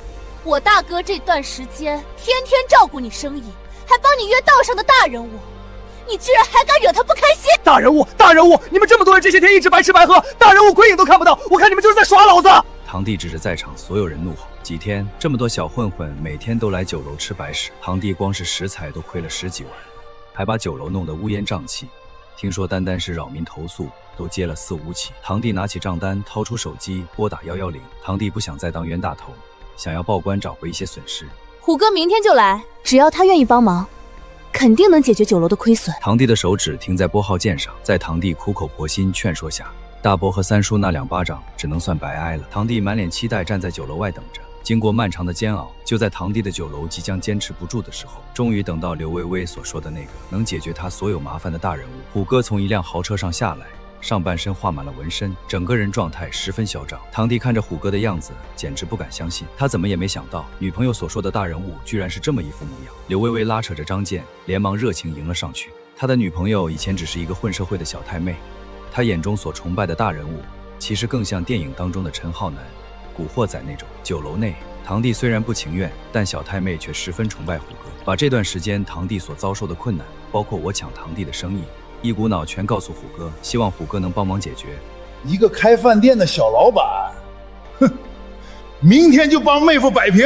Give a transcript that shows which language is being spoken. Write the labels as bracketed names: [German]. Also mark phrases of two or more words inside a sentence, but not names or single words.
[Chinese] 我大哥這段時間天天照顧你生意，還幫你約道上的大人物，你居然還敢惹他不開心！大人物，大人物，你們這麼多人，這些天一直白吃白喝，大人物鬼影都看不到，我看你們就是在耍老子！堂弟指着在場所有人怒吼。几天這麼多小混混每天都來酒樓吃白食，堂弟光是食材都虧了10幾萬，還把酒樓弄得烏煙瘴氣。聽說單單是擾民投訴都接了4、5起。堂弟拿起賬單，掏出手機撥打110。堂弟不想再當冤大頭，想要報官找回一些損失。虎哥明天就來，只要他願意幫忙，肯定能解決酒樓的虧損。堂弟的手指停在拨号键上，在堂弟苦口婆心勸說下，大伯和三叔那2巴掌只能算白挨了。堂弟满臉期待站在酒楼外等着。經過漫長的煎熬，就在堂弟的酒樓即將堅持不住的時候，終於等到劉薇薇所說的那個能解決他所有麻煩的大人物。虎哥從一輛豪車上下來，上半身畫滿了紋身，整個人狀態十分囂張。堂弟看着虎哥的樣子，簡直不敢相信，他怎麼也沒想到女朋友所說的大人物居然是這麼一副模樣。劉薇薇拉扯着張健，連忙熱情迎了上去。他的女朋友以前只是一個混社會的小太妹，他眼中所崇拜的大人物，其實更像電影當中的陳浩南、古惑仔那種。酒樓內，堂弟雖然不情願，但小太妹卻十分崇拜虎哥，把這段時間堂弟所遭受的困難，包括我搶堂弟的生意，一股腦全告訴虎哥，希望虎哥能幫忙解決。一個開飯店的小老闆，哼，明天就幫妹夫擺平。